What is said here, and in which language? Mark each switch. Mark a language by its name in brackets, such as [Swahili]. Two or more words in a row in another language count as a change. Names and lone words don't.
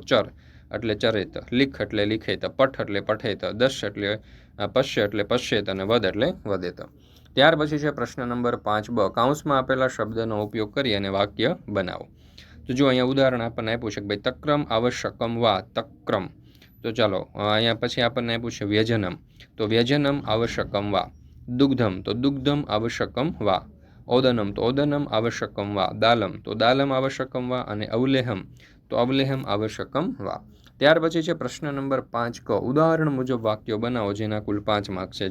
[Gujarati] ચર એટલે ચરેત, લિખ એટલે લિખેત, પઠ એટલે પઠેત, દશ એટલે પશ્ય એટલે પશ્યેત અને વદ એટલે વદેત। ત્યાર પછી છે પ્રશ્ન નંબર 5 કૌંસમાં આપેલા શબ્દનો ઉપયોગ કરી અને વાક્ય બનાવો। તો જો અહીંયા ઉદાહરણ આપણને આપ્યું છે કે ભાઈ [Sanskrit] તક્રમ આવશ્યકમ વા તક્રમ। [Gujarati] તો ચલો અહીંયા પછી આપણે આપ્યું છે व्यजनम, तो [Sanskrit] व्यजनम आवश्यकम वा। दुग्धम तो दुग्धम आवश्यकम वा। ओदनम तो ओदनम आवश्यकम वा। दालम तो दालम आवश्यकम वा। अने अवलेहम तो अवलेहम आवश्यकम वा। [Gujarati] ત્યાર પછી છે પ્રશ્ન નંબર 5 ક ઉદાહરણ મુજબ વાક્યો બનાવો જેના કુલ 5 માર્ક છે।